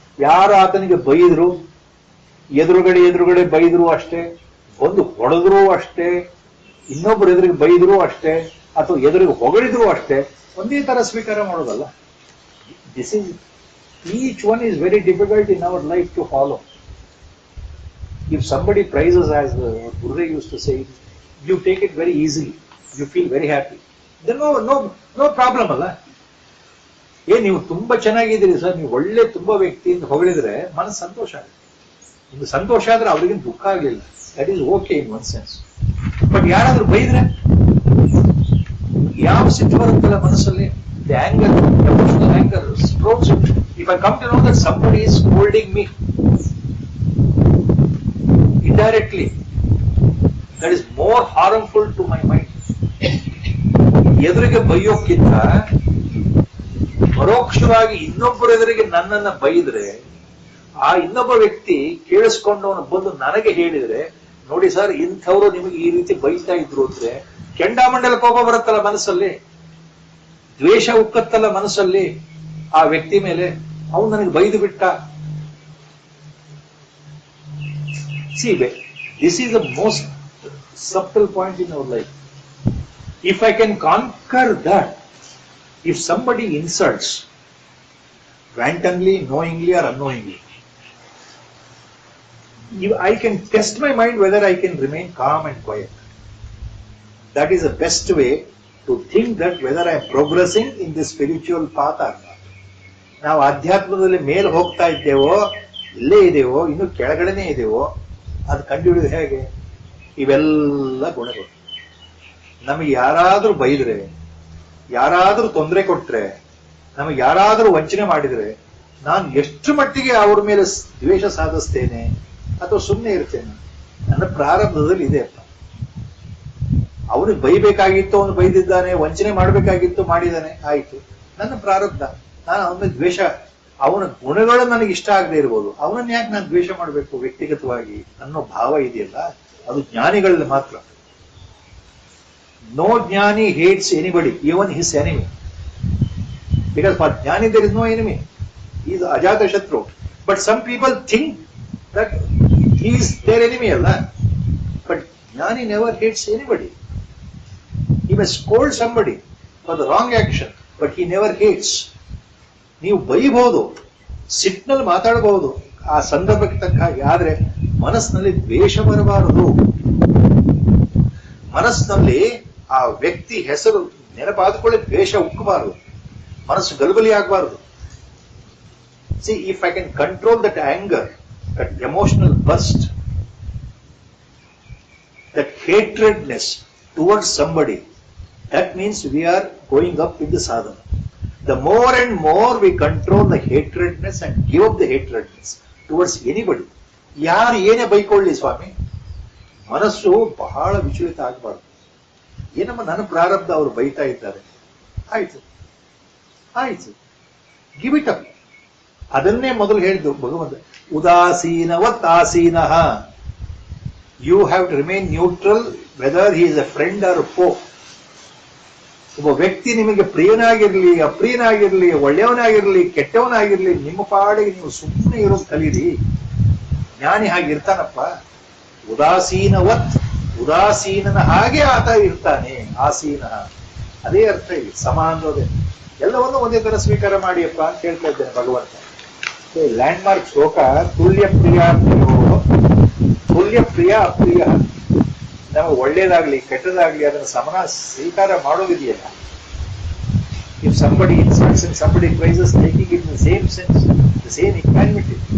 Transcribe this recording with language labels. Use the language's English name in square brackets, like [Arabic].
[Kannada] ಯಾರು ಆತನಿಗೆ ಬೈದ್ರು, ಎದುರುಗಡೆ ಬೈದ್ರು ಅಷ್ಟೇ, ಒಂದು ಹೊಡೆದ್ರು ಅಷ್ಟೇ, ಇನ್ನೊಬ್ಬರು ಎದುರಿಗೆ ಬೈದ್ರು ಅಷ್ಟೇ, ಅಥವಾ ಎದುರಿಗೆ ಹೊಗಳಿದ್ರು ಅಷ್ಟೇ, ಒಂದೇ ತರ ಸ್ವೀಕಾರ ಮಾಡೋದಲ್ಲ. [English] This is each one is very difficult in our life to follow. If somebody praises, as Guru used to say, you take it very easily, you feel very happy. Then no problem ಅಲ್ಲ. [Kannada] ನೀವು ತುಂಬಾ ಚೆನ್ನಾಗಿದ್ದೀರಿ sir, ನೀವು ಒಳ್ಳೆ ತುಂಬಾ ವ್ಯಕ್ತಿಯಿಂದ ಹೊಗಳಿದ್ರೆ ಮನಸ್ಸು ಸಂತೋಷ ಆಗುತ್ತೆ. ಇದು ಸಂತೋಷ ಆದ್ರೆ ಅವ್ರಿಗೆ ದುಃಖ ಆಗಲಿಲ್ಲ, [English] That is okay in one sense. [Kannada] But ಯಾರಾದ್ರೂ ಬೈದ್ರೆ ಯಾವ ಸಿಟ್ಟು ಬರುತ್ತಲ್ಲ ಮನಸ್ಸಲ್ಲಿ, [English] The anger, emotional anger strokes. If I come to know that somebody is scolding me indirectly, that is more harmful to my mind. [Kannada] ಎದುರಿಗೆ ಬೈಯೋಕ್ಕಿಂತ ಪರೋಕ್ಷವಾಗಿ ಇನ್ನೊಬ್ಬರ ಎದುರಿಗೆ ನನ್ನನ್ನ ಬೈದ್ರೆ, ಆ ಇನ್ನೊಬ್ಬ ವ್ಯಕ್ತಿ ಕೇಳಿಸ್ಕೊಂಡವನು ಬಂದು ನನಗೆ ಹೇಳಿದ್ರೆ, ನೋಡಿ ಸರ್ ಇಂಥವ್ರು ನಿಮಗೆ ಈ ರೀತಿ ಬೈತಾ ಇದ್ರು ಅಂದ್ರೆ, ಕೆಂಡಾಮಂಡಲ ಕೋಪ ಬರುತ್ತಲ್ಲ ಮನಸ್ಸಲ್ಲಿ, ದ್ವೇಷ ಉಕ್ಕತ್ತಲ್ಲ ಮನಸ್ಸಲ್ಲಿ ಆ ವ್ಯಕ್ತಿ ಮೇಲೆ, ಅವನು ನನಗೆ ಬೈದು ಬಿಟ್ಟ. [English] See, this is the most subtle point in our life. If I can conquer that, if somebody insults, wantonly, knowingly or unknowingly, I can test my mind whether I can remain calm and quiet. That is the best way to think that whether I am progressing in the spiritual path or not. [Kannada] ನಾವು ಅಧ್ಯಾತ್ಮದಲ್ಲಿ ಮೇಲೆ ಹೋಗ್ತಾ ಇದ್ದೇವೋ, ಇಲ್ಲೇ ಇದೇವೋ, ಇನ್ನು ಕೆಳಗಡೆನೇ ಇದೇವೋ, ಅದು ಕಂಡುಹಿಡಿದು ಹೇಗೆ? ಇವೆಲ್ಲ ಗುಣಗಳು. ನಮಗೆ ಯಾರಾದ್ರೂ ಬೈದ್ರೆ, ಯಾರಾದ್ರೂ ತೊಂದರೆ ಕೊಟ್ರೆ, ನಮಗೆ ಯಾರಾದ್ರೂ ವಂಚನೆ ಮಾಡಿದ್ರೆ, ನಾನು ಎಷ್ಟು ಮಟ್ಟಿಗೆ ಅವ್ರ ಮೇಲೆ ದ್ವೇಷ ಸಾಧಿಸ್ತೇನೆ ಅಥವಾ ಸುಮ್ಮನೆ ಇರ್ತೇನೆ? ನನ್ನ ಪ್ರಾರಬ್ಧದಲ್ಲಿ ಇದೆ ಅಪ್ಪ. ಅವನಿಗೆ ಬೈಬೇಕಾಗಿತ್ತು, ಅವನು ಬೈದಿದ್ದಾನೆ, ವಂಚನೆ ಮಾಡಬೇಕಾಗಿತ್ತು, ಮಾಡಿದ್ದಾನೆ, ಆಯ್ತು, ನನ್ನ ಪ್ರಾರಬ್ಧ. ನಾನು ಅವನ ದ್ವೇಷ, ಅವನ ಗುಣಗಳು ನನಗೆ ಇಷ್ಟ ಆಗದೆ ಇರ್ಬೋದು, ಅವನನ್ನ ಯಾಕೆ ನಾನು ದ್ವೇಷ ಮಾಡಬೇಕು ವ್ಯಕ್ತಿಗತವಾಗಿ ಅನ್ನೋ ಭಾವ ಇದೆಯಲ್ಲ, ಅದು ಜ್ಞಾನಿಗಳಲ್ಲಿ ಮಾತ್ರ. [English] No ಜ್ಞಾನಿ hates anybody, even his enemy. Because for ಜ್ಞಾನಿ there is no enemy, is ಅಜಾತ ಶತ್ರು. But some people think that he is their enemy ಅಲ್ಲ. But ಜ್ಞಾನಿ never hates anybody. He may scold somebody for the wrong action, but he never hates. [Kannada] ನೀವು ಬೈಬಹುದು, ಸಿಟ್ನಲ್ಲಿ ಮಾತಾಡಬಹುದು ಆ ಸಂದರ್ಭಕ್ಕೆ ತಕ್ಕ ಹಾಗೆ, ಆದ್ರೆ ಮನಸ್ಸಿನಲ್ಲಿ ದ್ವೇಷ ಬರಬಾರದು. ಮನಸ್ಸಿನಲ್ಲಿ ಆ ವ್ಯಕ್ತಿ ಹೆಸರು ನೆನಪಾದುಕೊಳ್ಳಿ ದ್ವೇಷ ಉಕ್ಕಬಾರದು, ಮನಸ್ಸು ಗಲಬಲಿ ಆಗಬಾರದು. [English] See, if I can control that anger, that emotional burst, that hatredness towards somebody, that means we are going up in the sadhana. The more and more we control the hatredness and give up the hatredness towards anybody. [Kannada] ಯಾರು ಏನೇ ಬೈಕೊಳ್ಳಿ ಸ್ವಾಮಿ, ಮನಸ್ಸು ಬಹಳ ವಿಚಲಿತ ಆಗಬಾರ್ದು. ಏನಮ್ಮ ನನ್ನ ಪ್ರಾರಬ್ಧ, ಅವರು ಬೈತಾ ಇದ್ದಾರೆ, ಆಯ್ತು ಆಯ್ತು, [English] Give it up. [Kannada] ಅದನ್ನೇ ಮೊದಲು ಹೇಳಿದ್ದು ಭಗವಂತ, [Sanskrit] ಉದಾಸೀನವತ್ ಆಸೀನಃ. [English] You have to remain neutral whether he is a friend or foe. [Kannada] ಒಬ್ಬ ವ್ಯಕ್ತಿ ನಿಮಗೆ ಪ್ರಿಯನಾಗಿರ್ಲಿ, ಅಪ್ರಿಯನಾಗಿರ್ಲಿ, ಒಳ್ಳೆಯವನಾಗಿರ್ಲಿ, ಕೆಟ್ಟವನಾಗಿರ್ಲಿ, ನಿಮ್ಮ ಪಾಡಿಗೆ ನೀವು ಸುಮ್ಮನೆ ಇರೋದು ಕಲೀರಿ. ಜ್ಞಾನಿ ಹಾಗಿರ್ತಾನಪ್ಪ, ಉದಾಸೀನವತ್, ಉದಾಸೀನನ ಹಾಗೆ ಆತ ಇರ್ತಾನೆ. ಆಸೀನ ಅದೇ ಅರ್ಥ ಇಲ್ಲಿ, ಸಮ ಅನ್ನೋದೇ. ಎಲ್ಲವನ್ನೂ ಒಂದೇ ತರ ಸ್ವೀಕಾರ ಮಾಡಿಯಪ್ಪ ಅಂತ ಹೇಳ್ತಾ ಇದ್ದೇನೆ ಭಗವಂತ. [English] landmark [Sanskrit] ಶ್ಲೋಕ, ತುಲ್ಯ ಪ್ರಿಯ ತುಲ್ಯ ಪ್ರಿಯ ಅಪ್ರಿಯ. [Kannada] ನಮಗೆ ಒಳ್ಳೇದಾಗ್ಲಿ ಕೆಟ್ಟದಾಗ್ಲಿ ಅದನ್ನು ಸಮನ ಸ್ವೀಕಾರ ಮಾಡೋದಿದೆಯಲ್ಲ. [English] If somebody insults and somebody praises, taking it in the same sense, the same equanimity.